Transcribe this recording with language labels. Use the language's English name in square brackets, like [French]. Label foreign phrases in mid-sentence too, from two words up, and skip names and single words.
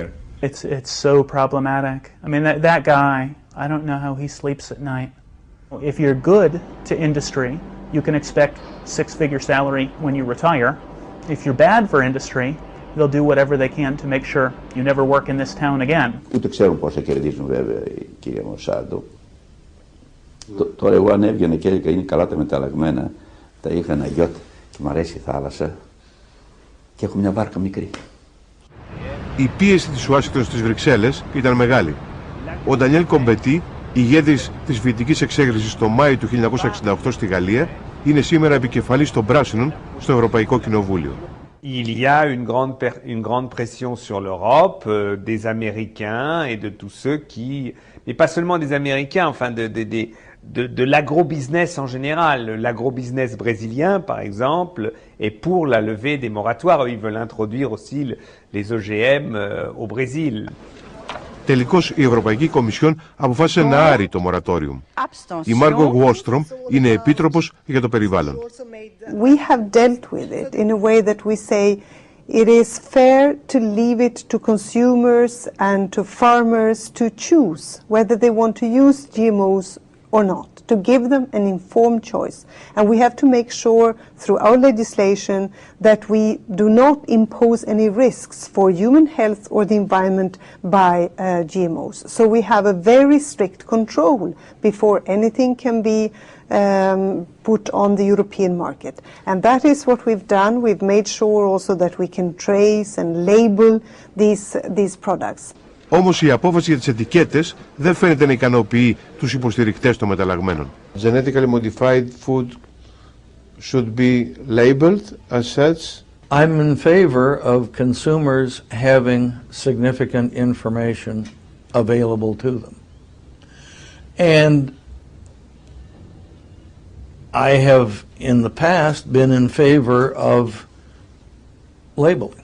[English] It's so problematic. I mean, that guy, I don't know how he sleeps at night. If you're good to industry, you can expect six-figure salary when you retire. If you're bad for industry, they'll do whatever they can to make sure you never work in this town again. [Greek] Ούτε ξέρουν πόσα κερδίζουν βέβαια η κυρία Monsanto. Τώρα εγώ αν έβγαινε και έλεγα είναι καλά τα μεταλλαγμένα, τα είχα ένα γιότ και μου αρέσει η θάλασσα και έχω μια βάρκα μικρή. Η πίεση της Ουάσιγκτον στις Βρυξέλλες ήταν μεγάλη. Ο Ντανιέλ Κομπετή, ηγέτης της φοιτητικής εξέγερσης το Μάιο του 1968 στη Γαλλία, είναι σήμερα επικεφαλής των Πράσινων στο Ευρωπαϊκό Κοινοβούλιο. [French] Il y a une grande pression sur l'Europe, des Américains et de tous ceux qui, mais pas seulement des Américains, enfin de l'agro-business en général. L'agro-business brésilien, par exemple, est pour la levée des moratoires. Ils veulent introduire aussi les OGM au Brésil. [Greek] Τελικώς η Ευρωπαϊκή Κομισιόν αποφάσισε να άρει το μορατόριουμ. Η Μάργκο Γουόστρομ είναι επίτροπος για το περιβάλλον. [English] We have dealt with it in a way that we say it is fair to leave it to consumers and to farmers to choose whether they want to use GMOs or not, to give them an informed choice. And we have to make sure through our legislation that we do not impose any risks for human health or the environment by GMOs. So we have a very strict control before anything can be put on the European market. And that is what we've done. We've made sure also that we can trace and label these products. [Greek] Όμως η απόφαση για τις ετικέτες δεν φαίνεται να ικανοποιεί τους υποστηρικτές των μεταλλαγμένων. [English] Genetically modified food should be labeled as such. I'm in favor of consumers having significant information available to them. And I have in the past been in favor of labeling.